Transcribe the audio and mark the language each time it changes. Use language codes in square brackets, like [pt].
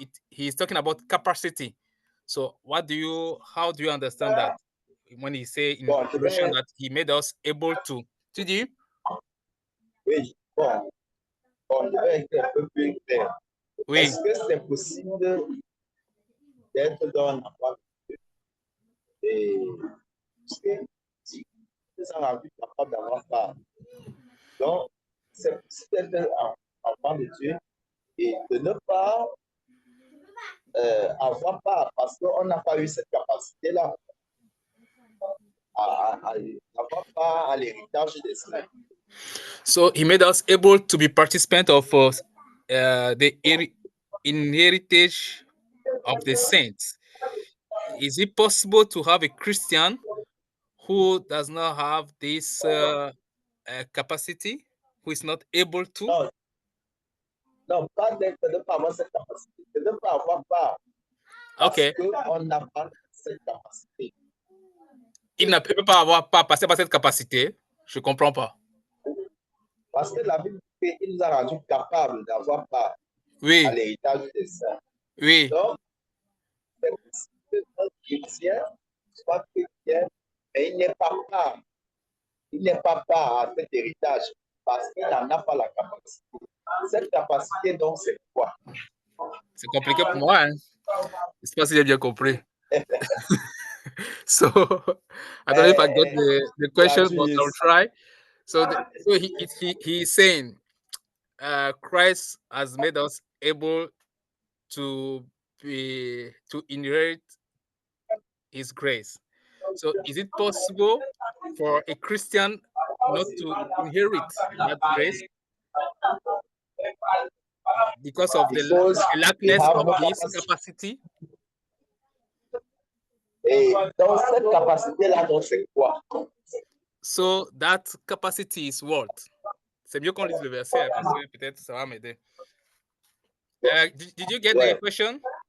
[en] He's talking about capacity. So how do you understand that when he say in Colossians that he made us able to? [fr] Tu dis? Oui, bon, je vais être un peu plus clair. Oui. Est-ce que c'est possible d'être dans un endroit et si nous sommes rendus capables d'avoir part? Donc, c'est possible d'être un enfant de Dieu et de ne pas avoir part parce qu'on n'a pas eu cette capacité-là à avoir part à l'héritage des saints. [en] So he made us able to be participant of the inheritance of the saints. is it possible to have a Christian who does not have this capacity, who is not able to? [fr] Non, non, pas de ne pas avoir cette capacité, de ne pas avoir part. Parce Ok. qu'on n'a pas cette capacité. Il ne peut pas avoir pas passer par cette capacité. Je ne comprends pas. Parce que la Bible dit qu'il nous a rendus capables d'avoir part Oui, à l'héritage des saints. oui. Donc, c'est un chrétien, soit chrétien, mais il n'est pas part. Il n'est pas part à cet héritage parce qu'il n'en a pas la capacité. Cette capacité, donc, c'est quoi? C'est compliqué pour moi. Hein? Je ne sais pas si j'ai bien compris. [en] So, I don't know if I got the question, but I'll try. So he is saying, Christ has made us able to inherit His grace. So, is it possible for a Christian not to inherit that grace because of the lackness of his capacity? [fr] Et donc, cette capacité-là, donc, c'est quoi? [en] So, that capacity is what? [fr] C'est mieux qu'on lise le verset parce que peut-être ça va m'aider. [en] Did you get the question?